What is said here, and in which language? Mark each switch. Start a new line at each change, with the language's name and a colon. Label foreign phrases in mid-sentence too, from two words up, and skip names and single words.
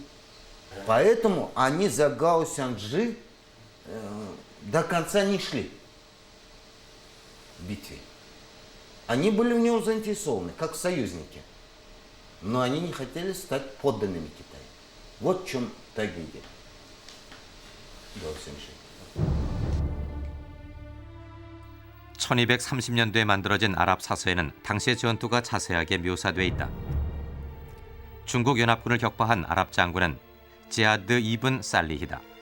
Russian: Поэтому они за Гао Сянджи до конца не шли в битве. Они были в нем заинтересованы, как союзники, но они не хотели стать подданными Китая. Вот в чем трагедия.
Korean: 1230년대에 만들어진 아랍 사서에는 당시의 전투가 자세하게 묘사돼 있다. 중국 연합군을 격파한 아랍 장군은 지하드 이븐 살리히다.